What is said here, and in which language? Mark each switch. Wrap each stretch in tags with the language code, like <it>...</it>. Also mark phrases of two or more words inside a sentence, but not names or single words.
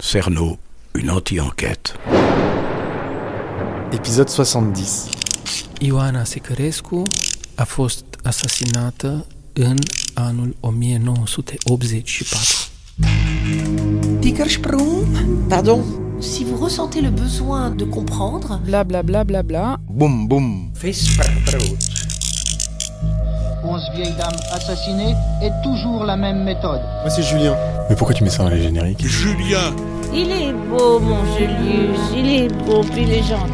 <fr>Cerno, une anti-enquête. Épisode 70.</fr> <ro>Ioana Secărescu a fost asasinată în anul 1984.</ro> <fr>Tickersprung? Pardon? Si vous ressentez le besoin de comprendre... Bla bla bla bla bla. Boum boum. Visperbrot. 11 vieilles dames assassinées et toujours la même méthode. Moi c'est Julien. Mais pourquoi tu mets ça dans les génériques? Julien. Il est beau, mon Julius, il est beau, puis il est gentil.</fr>